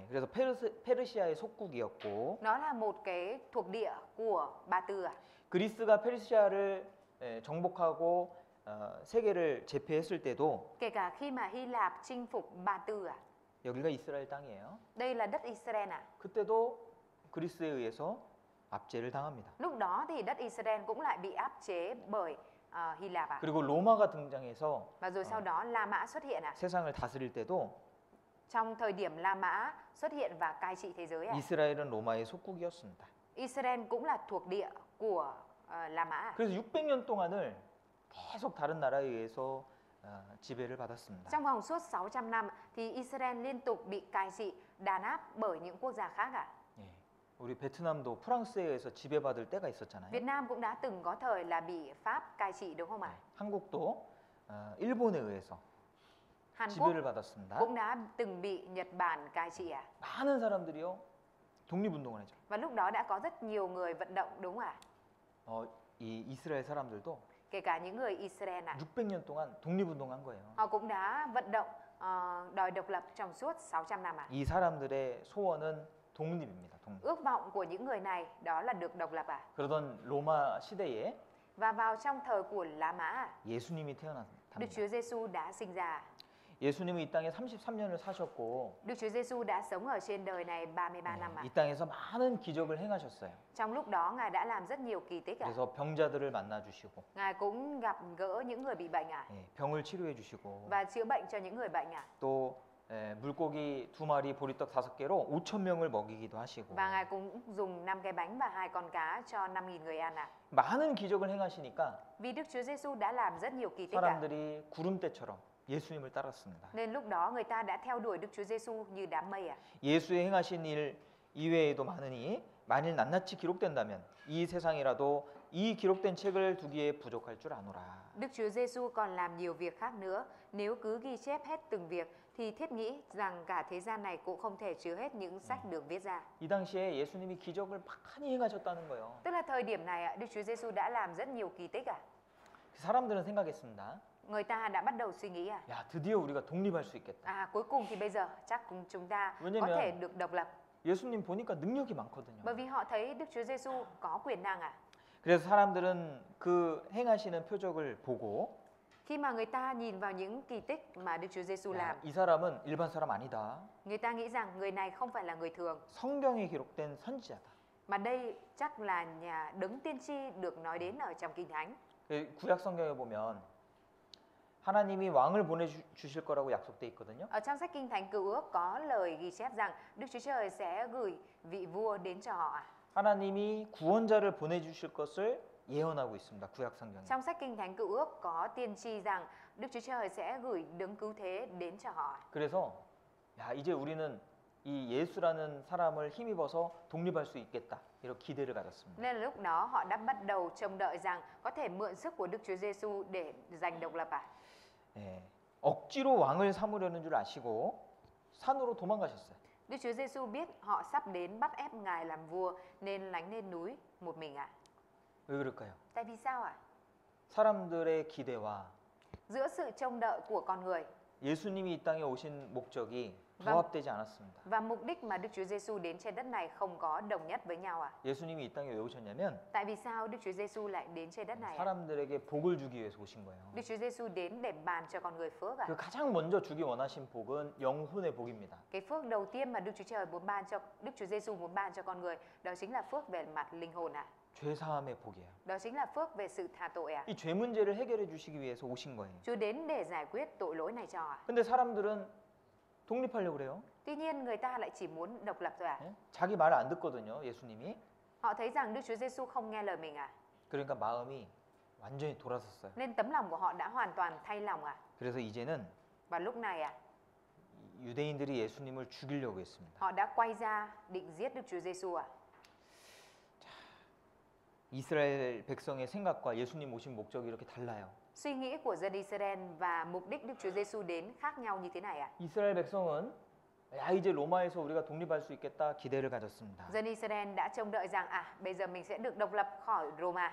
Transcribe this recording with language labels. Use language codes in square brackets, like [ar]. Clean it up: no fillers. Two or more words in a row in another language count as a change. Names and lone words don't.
[ko] 네, 그래서 페르시아의 속국이었고 [vi] Nó là một cái thuộc địa của Ba Tư à. [ko] 그리스가 페르시아를 정복하고 세계를 제패했을 때도 [vi] Kể cả khi mà Hy Lạp chinh phục Ba Tư à. [ko] 여기가 이스라엘 땅이에요. [vi] Đây là đất Israel à. [ko] 그때도 그리스에 의해서 압제를 당합니다. [vi] Lúc đó thì đất Israel cũng lại bị áp chế bởi Hy Lạp à. [ko] 그리고 로마가 등장해서 [vi] Và rồi sau đó La Mã xuất hiện à. [ko] 세상을 다스릴 때도 [vi] Trong thời điểm La Mã xuất hiện và cai trị thế giới à. [ko] 이스라엘은 로마의 속국이었습니다. [vi] Israel cũng là thuộc địa của La Mã à. [ko] 그래서 600년 동안을 계속 다른 나라에 의해서 지배를 받았습니다. [vi] Trong vòng suốt 600 năm thì Israel liên tục bị cai trị, đàn áp bởi những quốc gia khác à. [ko] 예, 우리 베트남도 프랑스에 의해서 지배받을 때가 있었잖아요. [vi] Việt Nam cũng đã từng có thời là bị Pháp cai trị đúng không ạ? [ko] 한국도 일본에 의해서 [vi] Hàn Quốc [ko] 지배를 받았습니다. [vi] cũng đã từng bị Nhật Bản cai trị à. [ko] 많은 사람들이요 독립운동을 했죠. [vi] Và lúc đó đã có rất nhiều người vận động đúng không ạ? [ko] 이 이스라엘 사람들도 [vi] Kể cả những người Israel à. [ko] 600년 동안 독립운동한 거예요. [vi] Họ cũng đã vận động đòi độc lập trong suốt 600 năm à. [ko] 이 사람들의 소원은 독립입니다. 독립. [vi] Ước vọng của những người này đó là được độc lập à. [ko] 그러던 로마 시대에 [vi] Và vào trong thời của La Mã à, [ko] 예수님이 [vi] Đức [ko] 태어났답니다. [vi] Chúa Giêsu đã sinh ra. [ko] 예수님은 이 땅에 33년을 사셨고 [vi] Đức Chúa Giêsu đã sống ở trên đời này 33 năm à. [ko] 이 땅에서 많은 기적을 행하셨어요. [vi] Trong lúc đó Ngài đã làm rất nhiều kỳ tích à. [ko] 그래서 병자들을 만나 주시고 [vi] Ngài cũng gặp gỡ những người bị bệnh à. [ko] 병을 치료해 주시고 [vi] Và chữa bệnh cho những người bệnh à. [ko] 또 물고기 2마리 보리떡 5개로 5천 명을 먹이기도 하시고 [vi] Và Ngài cũng dùng 5 cái bánh và 2 con cá cho 5.000 người ăn à. [ko] 많은 기적을 행하시니까 [vi] Vì Đức Chúa Giêsu đã làm rất nhiều kỳ tích à. [ko] 사람들이 구름대처럼 예수님을 따랐습니다. [vi] Nên lúc đó người ta đã theo đuổi Đức Chúa Giêsu như đám mây à. [ko] 예수의 행하신 일 이외에도 많으니 만일 낱낱이 기록된다면 이 세상이라도 이 기록된 책을 두기에 부족할 줄 아노라. [vi] Đức Chúa Giêsu còn làm nhiều việc khác nữa. Nếu cứ ghi chép hết từng việc thì thiết nghĩ rằng cả thế gian này cũng không thể chứa hết những sách được viết ra. [ko] 이 당시에 예수님이 기적을 많이 행하셨다는 거예요. [vi] Tức là thời điểm này Đức Chúa Giêsu đã làm rất nhiều kỳ tích à. [ko] 사람들은 생각했습니다. [vi] Người ta đã bắt đầu suy nghĩ à. [ko] 야, 드디어 우리가 독립할 수 있겠다. [vi] À cuối cùng thì bây giờ chắc chúng ta có [ko] 왜냐면 [vi] thể được độc lập. [ko] 예수님 보니까 능력이 많거든요. [vi] Bởi vì họ thấy Đức Chúa Giêsu có quyền năng à. [ko] 그래서 사람들은 그 행하시는 표적을 보고 [vi] Khi mà người ta nhìn vào những kỳ tích mà Đức Chúa Giêsu [ko] 야, [vi] làm, [ko] 이 사람은 일반 사람 아니다. [vi] người ta nghĩ rằng người này không phải là người thường, [ko] 성경에 기록된 선지자다. [vi] mà đây chắc là nhà đấng tiên tri được nói đến ở trong Kinh Thánh. [ko] 구약 성경에 보면 하나님이 왕을 보내주실 거라고 약속돼 있거든요. [vi] Ở trong sách Kinh Thánh Cựu Ước có lời ghi chép rằng Đức Chúa Trời sẽ gửi vị vua đến cho họ. [ko] 하나님이 구원자를 보내주실 것을 예언하고 있습니다. 구약 성경에. [vi] Trong sách Kinh Thánh Cựu Ước có tiên tri rằng Đức Chúa Trời sẽ gửi đấng cứu thế đến cho họ. [ko] 그래서 야 이제 우리는 이 예수라는 사람을 힘입어서 독립할 수 있겠다 이런 기대를 가졌습니다. [vi] Nên là lúc đó họ đã bắt đầu trông đợi rằng có thể mượn sức của Đức Chúa Giêsu để giành độc lập. [ko] 예, 억지로 왕을 삼으려는 줄 아시고 산으로 도망가셨어요. [vi] Đức Chúa Giêsu biết họ sắp đến bắt ép Ngài làm vua nên lánh lên núi một mình ạ. [ko] 왜 그럴까요? [vi] Tại vì sao ạ? [ko] 사람들의 기대와 [vi] Giữa sự trông đợi của con người [ko] 예수님이 이 땅에 오신 목적이 [vi] Vâng. [ko] 부합되지 않았습니다. [vi] và mục đích mà Đức Chúa Giêsu đến trên đất này không có đồng nhất với nhau ạ. [ko] 예수님이 이 땅에 왜 오셨냐면 [vi] Tại vì sao Đức Chúa Giêsu lại đến trên đất này ạ? [ko] 사람들에게 복을 주기 위해서 오신 거예요. [vi] Đức Chúa Giêsu đến để bàn cho con người phước ạ. [ko] 그 가장 먼저 주기 원하신 복은 영혼의 복입니다. [vi] Cái phước đầu tiên mà Đức Chúa Trời muốn ban cho Đức Chúa Giêsu muốn ban cho con người đó chính là phước về mặt linh hồn ạ. [ko] 죄 사함의 복이에요. [vi] Đó chính là phước về sự tha tội ạ. [ko] 이 죄 문제를 해결해 주시기 위해서 오신 거예요. [vi] Chúa đến để giải quyết tội lỗi này cho ạ. [ko] 근데 사람들은 독립하려고 그래요. [vi] Tuy nhiên người ta lại chỉ muốn độc lập thôi ạ. [ko] 예? 자기 말을 안 듣거든요, 예수님이. [vi] Họ thấy rằng Đức Chúa Giêsu không nghe lời mình ạ. [ko] 그러니까 마음이 완전히 돌아섰어요. [vi] Nên tấm lòng của họ đã hoàn toàn thay lòng ạ. [ko] 그래서 이제는 [vi] Và lúc này ạ, [ko] 유대인들이 예수님을 죽이려고 했습니다. [vi] họ đã quay ra định giết Đức Chúa Giêsu ạ. [ko] 이스라엘 백성의 생각과 예수님 오신 목적이 이렇게 달라요. [vi] Suy nghĩ của dân Israel và mục đích Đức Chúa Giêsu đến khác nhau như thế này ạ. [ko] 이스라엘 백성은 야 이제 로마에서 우리가 독립할 수 있겠다 기대를 가졌습니다. [vi] Dân Israel đã trông đợi rằng bây giờ mình sẽ được độc lập khỏi Roma